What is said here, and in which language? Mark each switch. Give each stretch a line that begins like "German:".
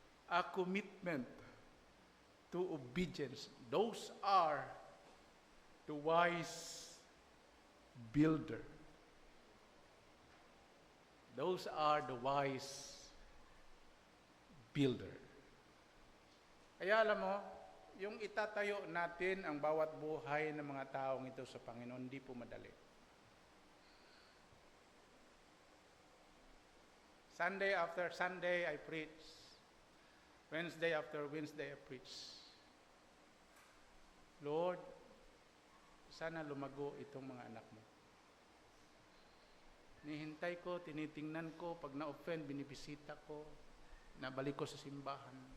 English: A commitment to obedience. Those are the wise builder. Those are the wise builder.
Filipino: Kaya alam mo, yung itatayo natin ang bawat buhay ng mga taong ito sa Panginoon, hindi po madali.
English: Sunday after Sunday, I preach. Wednesday after Wednesday, I preach.
Filipino: Lord, sana lumago itong mga anak mo. Nihintay ko, tinitingnan ko, pag na-offend, binibisita ko, nabalik ko sa simbahan.